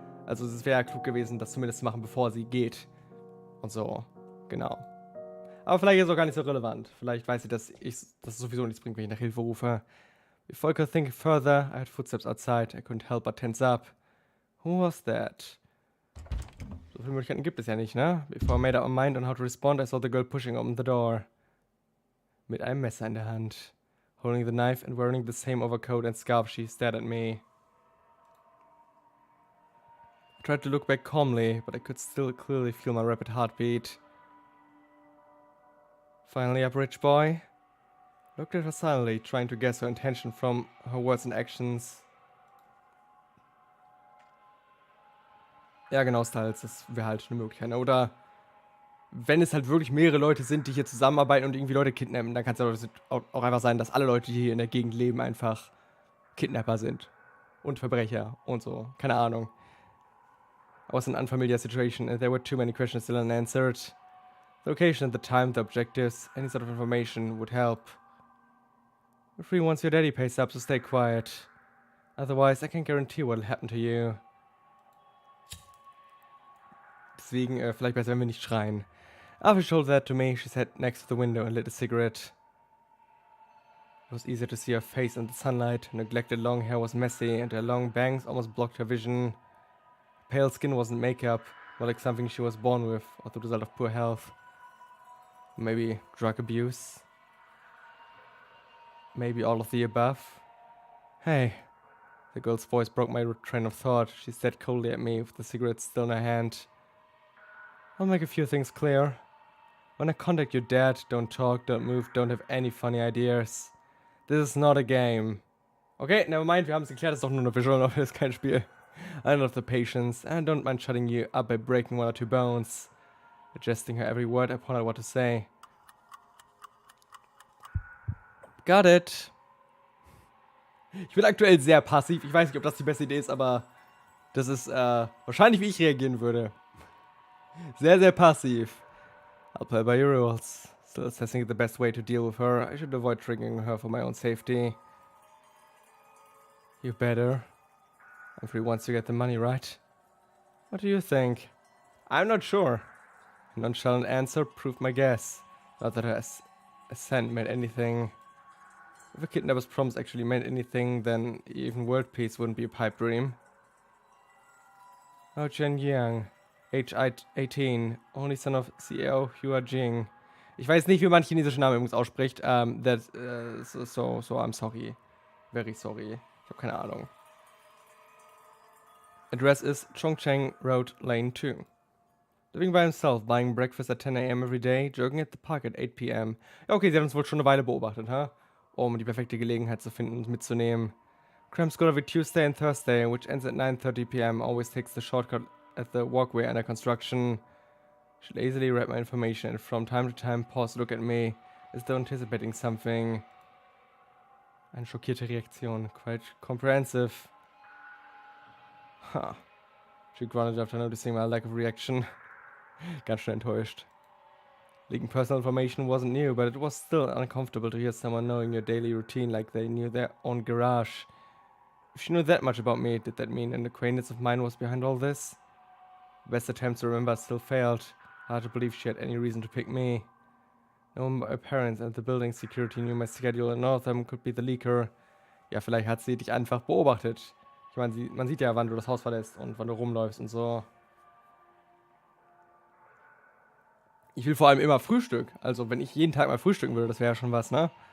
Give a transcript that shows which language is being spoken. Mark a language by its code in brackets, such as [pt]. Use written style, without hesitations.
[de] Also es wäre ja klug gewesen, das zumindest zu machen, bevor sie geht. Und so, genau. Aber vielleicht ist es auch gar nicht so relevant. Vielleicht weiß sie, dass es sowieso nichts bringt, wenn ich nach Hilfe rufe. [en] Before I could think further, I heard footsteps outside. I couldn't help but tense up. Who was that? [de] So viele Möglichkeiten gibt es ja nicht, ne? [en] Before I made up my mind on how to respond, I saw the girl pushing open the door. [de] Mit einem Messer in der Hand. [en] Holding the knife and wearing the same overcoat and scarf, she stared at me. I tried to look back calmly, but I could still clearly feel my rapid heartbeat. Finally up, rich boy. I looked at her silently, trying to guess her intention from her words and actions. [de] Ja, genau, Styles, das wäre halt eine Möglichkeit. Ne? Oder wenn es halt wirklich mehrere Leute sind, die hier zusammenarbeiten und irgendwie Leute kidnappen, dann kann es auch einfach sein, dass alle Leute, die hier in der Gegend leben, einfach Kidnapper sind. Und Verbrecher und so. Keine Ahnung. [en] I was in an unfamiliar situation and there were too many questions still unanswered. The location at the time, the objectives, any sort of information would help. You're free once your daddy pays up, so stay quiet. Otherwise, I can't guarantee what'll happen to you. [de] Deswegen, vielleicht besser, wenn wir nicht schreien. [en] After she told that to me, she sat next to the window and lit a cigarette. It was easier to see her face in the sunlight. Her neglected long hair was messy, and her long bangs almost blocked her vision. Her pale skin wasn't makeup, more like something she was born with, or the result of poor health. Maybe drug abuse. Maybe all of the above. Hey. The girl's voice broke my train of thought. She stared coldly at me with the cigarette still in her hand. I'll make a few things clear. When I contact your dad, don't talk, don't move, don't have any funny ideas. This is not a game. Okay, never mind, [de] wir haben es geklärt, das ist doch nur eine Visual Novel, das ist kein Spiel. [en] I don't have the patience, and don't mind shutting you up by breaking one or two bones. Adjusting her every word, I point out what to say. Got it. [de] Ich bin aktuell sehr passiv. Ich weiß nicht, ob das die beste Idee ist, aber das ist wahrscheinlich, wie ich reagieren würde. Sehr, sehr passiv. [en] I'll play by your rules. Still assessing the best way to deal with her. I should avoid triggering her for my own safety. You better. I'm free once you get the money, right? What do you think? I'm not sure. A nonchalant answer proved my guess. Not that her assent meant anything. If a kidnapper's promise actually meant anything, then even world peace wouldn't be a pipe dream. Oh, Chen Yang, age 18, only son of CEO Hua Jing. [de] Ich weiß nicht, wie man chinesische Namen übrigens ausspricht. [en] So, I'm sorry. Very sorry. [de] Ich habe keine Ahnung. [en] Address is Chongcheng Road, Lane 2. Living by himself, buying breakfast at 10 a.m. every day, jogging at the park at 8 p.m. [de] Ja, okay, sie hat uns wohl schon eine Weile beobachtet, um die perfekte Gelegenheit zu finden und mitzunehmen. [en] Cram school every Tuesday and Thursday, which ends at 9:30 p.m. Always takes the shortcut at the walkway under construction. She lazily read my information and from time to time paused to look at me, as though anticipating something. [de] Eine schockierte Reaktion, [en] quite comprehensive. [de] Huh. [en] She grunted after noticing my lack of reaction. [de] Ganz schön enttäuscht. [en] Leaking personal information wasn't new, but it was still uncomfortable to hear someone knowing your daily routine like they knew their own garage. If she knew that much about me, did that mean an acquaintance of mine was behind all this? Best attempts to remember still failed. Hard to believe she had any reason to pick me. No one but my parents and the building security knew my schedule, and none of them could be the leaker. [de] Ja, vielleicht hat sie dich einfach beobachtet. Ich meine, man sieht ja, wann du das Haus verlässt und wann du rumläufst und so. Ich will vor allem immer Frühstück. Also, wenn ich jeden Tag mal frühstücken würde, das wäre ja schon was, ne?